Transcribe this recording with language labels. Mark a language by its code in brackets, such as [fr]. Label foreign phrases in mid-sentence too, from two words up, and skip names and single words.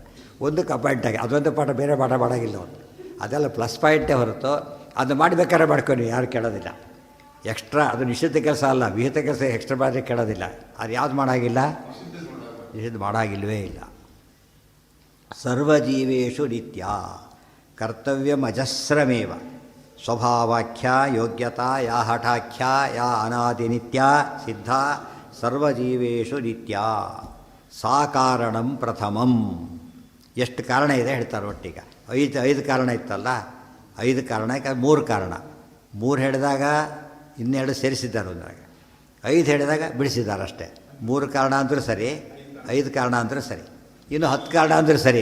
[kn] ಒಂದಕ್ಕೆ ಅಪಾಯಿಂಟ್ ಆಗಿ ಅದೊಂದು ಪಾಠ, ಬೇರೆ ಪಾಠ ಮಾಡೋಂಗಿಲ್ಲ ಅವನು. ಅದೆಲ್ಲ [en] plus point [kn] ಹೊರತು ಅದು ಮಾಡಬೇಕಾದ್ರೆ ಮಾಡ್ಕೊಂಡು ಯಾರು ಕೇಳೋದಿಲ್ಲ. ಎಕ್ಸ್ಟ್ರಾ ಅದು ನಿಶ್ಚಿತ ಕೆಲಸ ಅಲ್ಲ, ವಿಹಿತ ಕೆಲಸ ಎಕ್ಸ್ಟ್ರಾ ಮಾಡಿ ಕೇಳೋದಿಲ್ಲ. ಅದು ಯಾವುದು ಮಾಡೋಂಗಿಲ್ಲ, ನಿಷಿದ್ಧ ಮಾಡೋಂಗಿಲ್ವೇ ಇಲ್ಲ. [sa] ಸರ್ವಜೀವೇಶು ನಿತ್ಯ ಕರ್ತವ್ಯಂ ಅಜಸ್ರಮೇವ ಸ್ವಭಾವಾಖ್ಯ ಯೋಗ್ಯತಾ ಯಾ ಹಠಾಖ್ಯ ಯಾ ಅನಾದಿನಿತ್ಯ ಸಿದ್ಧ ಸರ್ವಜೀವೇಶು ನಿತ್ಯ ಸಾ ಕಾರಣಂ ಪ್ರಥಮಂ. [kn] ಎಷ್ಟು ಕಾರಣ ಇದೆ ಹೇಳ್ತಾರೆ ಒಟ್ಟಿಗೆ. 5 ಕಾರಣ ಇತ್ತಲ್ಲ, 5 ಕಾರಣ. 3 ಕಾರಣ. 3 ಹೇಳಿದಾಗ ಇನ್ನೆರಡು ಸೇರಿಸಿದ್ದಾರೆ ಒಂದಾಗ, 5 ಹೇಳಿದಾಗ ಬಿಡಿಸಿದ್ದಾರೆ ಅಷ್ಟೇ. 3 ಕಾರಣ ಅಂದರೂ ಸರಿ, 5 ಕಾರಣ ಅಂದರೂ ಸರಿ, ಇನ್ನು 10 ಕಾರಣ ಅಂದರೂ ಸರಿ.